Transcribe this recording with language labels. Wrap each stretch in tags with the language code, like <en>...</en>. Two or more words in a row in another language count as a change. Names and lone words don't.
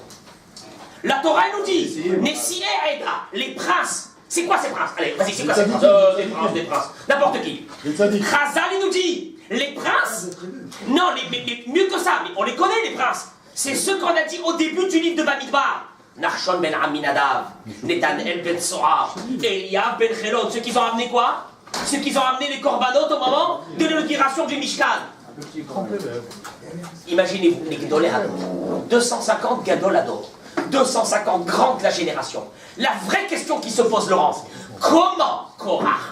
<fr>La Torah nous dit,</fr> <he>נשיאי העדה,</he> <fr>les princes. C'est quoi ces princes? Allez, vas-y, c'est quoi ces princes? Des princes. N'importe qui. Chazal, il nous dit, les princes. Non, mieux que ça, mais on les connaît, les princes. C'est ceux qu'on a dit au début du livre de Bamidbar. Nachshon ben Aminadav, Netanel ben Sora, Eliab ben Chelon. Ceux qui ont amené quoi? Ceux qui ont amené les corbanotes au moment de l'inauguration du Mishkan. Imaginez-vous les</fr> <he>גדולי הדור,</he> <fr>250</fr> <he>גדול הדור,</he> <fr>250 grands de la génération. La vraie question qui se pose, Laurence, comment Korach?</fr>